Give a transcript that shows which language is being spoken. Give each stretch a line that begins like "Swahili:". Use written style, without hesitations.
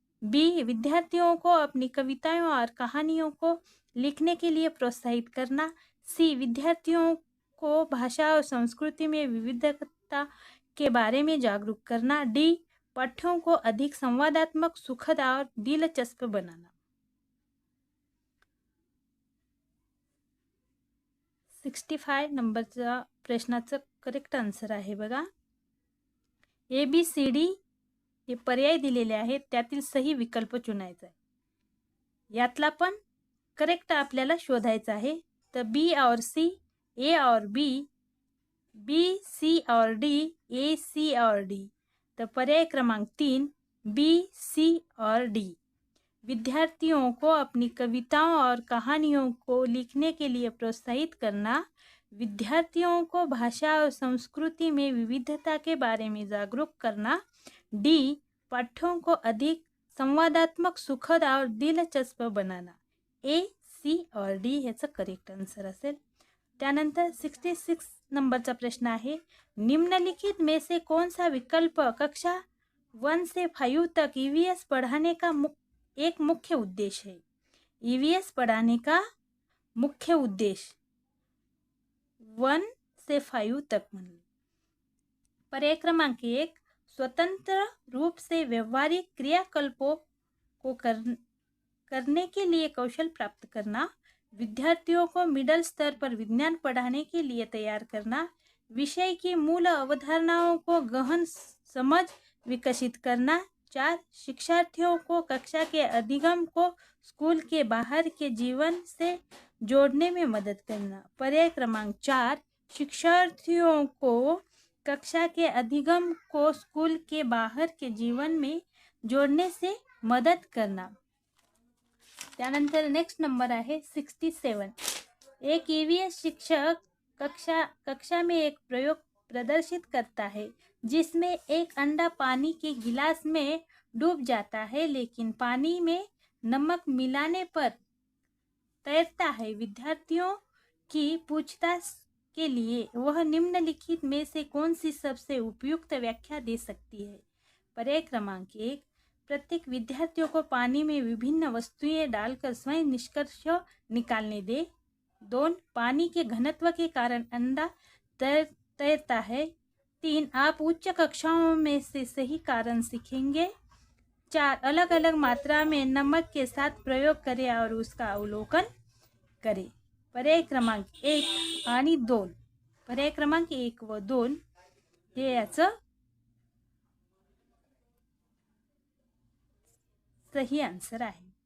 Hindi: B विद्यार्थियों को अपनी कविताओं और कहानियों को लिखने के लिए प्रोत्साहित करना. सी विद्यार्थियों को भाषा और संस्कृति में विविधता के बारे में जागरूक करना. डी पाठ्यों को अधिक संवादात्मक, सुखद और दिलचस्प बनाना.
Marathi: 65 नंबरचा प्रश्नाचं करेक्ट आन्सर आहे बघा. ABCD हे पर्याय दिलेले आहेत, त्यातील सही विकल्प चुनायचा आहे. यातला पण करेक्ट आपल्याला शोधायचा आहे.
Hindi: तर B और C, A और B, B, C और D, A, C और D.
Marathi: तर पर्याय क्रमांक 3 B, C और D.
Hindi: विद्यार्थियों को अपनी कविताओं और कहानियों को लिखने के लिए प्रोत्साहित करना. विद्यार्थियों को भाषा और संस्कृति में विविधता के बारे में जागरूक करना. डी पाठ्यों को अधिक संवादात्मक, सुखद और दिलचस्प बनाना.
Marathi: A, C और D ह्याचं करेक्ट आन्सर असेल. त्यानंतर 66 नंबरचा प्रश्न आहे,
Hindi: निम्नलिखित में से कौन सा विकल्प कक्षा 1 से 5 तक ईवीएस पढ़ाने का एक मुख्य उद्देश्य है? ईवीएस पढ़ाने का मुख्य उद्देश्य 1 से 5 तक म्हणले. पर्याय क्रमांक 1, स्वतंत्र रूप से व्यवहारिक क्रियाकल्पों को करने के लिए कौशल प्राप्त करना, विद्यार्थियों को मिडिल स्तर पर विज्ञान पढ़ाने के लिए तैयार करना, विषय की मूल अवधारणाओं को गहन समझ विकसित करना. 4, शिक्षार्थियों को कक्षा के अधिगम को स्कूल के बाहर के जीवन से जोड़ने में मदद करना. पर्याय क्रमांक 4, शिक्षार्थियों को कक्षा के अधिगम को स्कूल के बाहर के जीवन में जोड़ने से मदद करना.
Marathi: त्यानंतर नेक्स्ट नंबर आहे 67.
Hindi: एक ईवीएस शिक्षक कक्षा में एक प्रयोग प्रदर्शित करता है जिसमें एक अंडा पानी के गिलास में डूब जाता है लेकिन पानी में नमक मिलाने पर तैरता है. विद्यार्थियों की पूछताछ के लिए वह निम्नलिखित में से कौन सी सबसे उपयुक्त व्याख्या दे सकती है? पर्याय क्रमांक 1, प्रत्येक विद्यार्थियों को पानी में विभिन्न वस्तुएं डालकर स्वयं निष्कर्ष निकालने दे. 2, पानी के घनत्व के कारण अंडा तैरता है. 3, आप उच्च कक्षाओं में से सही कारण सीखेंगे. 4, अलग अलग मात्रा में नमक के साथ प्रयोग करें और उसका अवलोकन करें.
Marathi: पर्याय क्रमांक 1 आणि 2. पर्याय क्रमांक 1 व 2 हे याचं सही आंसर आहे.